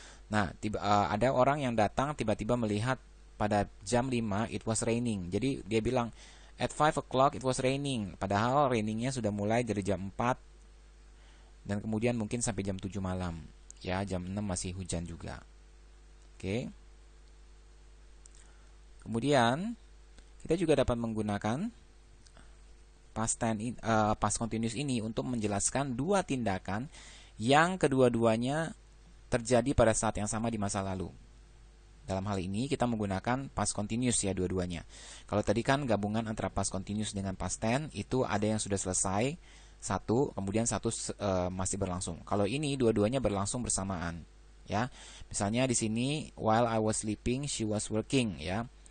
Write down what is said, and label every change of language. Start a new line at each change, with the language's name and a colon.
Indonesian: Nah, ada orang yang datang tiba-tiba melihat pada jam 5
English: it was raining.
Indonesian: Jadi dia bilang
English: at 5 o'clock it was raining.
Indonesian: Padahal rainingnya sudah mulai dari jam 4 dan kemudian mungkin sampai jam 7 malam. Ya, jam 6 masih hujan juga. Oke. Kemudian kita juga dapat menggunakan past continuous ini untuk menjelaskan dua tindakan yang kedua-duanya terjadi pada saat yang sama di masa lalu. Dalam hal ini kita menggunakan past continuous, ya, dua-duanya. Kalau tadi kan gabungan antara past continuous dengan past tense, itu ada yang sudah selesai satu, kemudian satu masih berlangsung. Kalau ini dua-duanya berlangsung bersamaan, ya. Misalnya di sini
English: while I was sleeping she was working, ya.